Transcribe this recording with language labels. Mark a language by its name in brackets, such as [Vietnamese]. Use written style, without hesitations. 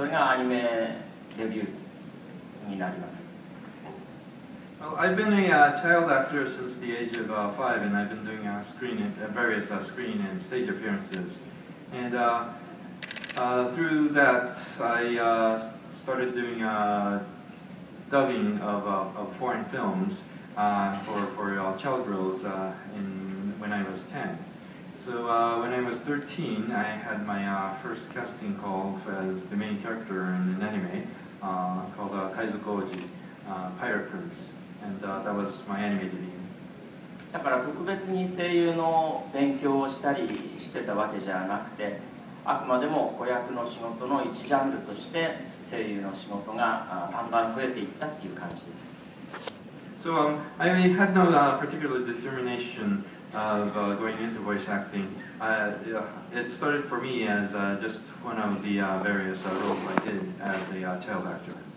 [Japanese] それがアニメデビューになります。 [English] Well, I've been a child actor since the age of 5, and I've been doing various screen and stage appearances. And through that, I started doing dubbing of foreign films for child girls when I was 10. So when I was 13, I had my first casting call as the main character in an anime called Kaizoku Oji, Pirate Prince. And that was my anime debut. [Japanese] だから特別に声優の勉強をしたりしてたわけじゃなくて、あくまでも子役の仕事の一ジャンルとして声優の仕事がだんだん増えていったっていう感じです。 [English] So I had no particular determination of going into voice acting. It started for me as just one of the various roles I did as a child actor.